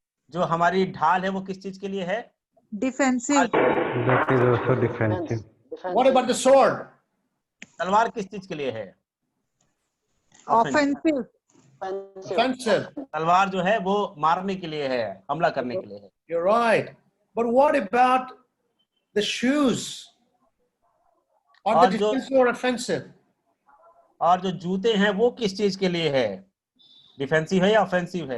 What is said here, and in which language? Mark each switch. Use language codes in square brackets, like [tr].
[hi] जो हमारी ढाल है वो किस चीज के लिए है? [en] Defensive. That is also defensive. What about the sword? [hi] तलवार किस चीज के लिए है? [en] Offensive. Offensive. [hi] तलवार जो है वो मारने के लिए है, हमला करने के लिए है। [en] You're right. But what about the shoes? Are they defensive or offensive? [hi] और जो जूते हैं वो किस चीज के लिए है? डिफेंसिव है या ऑफेंसिव है?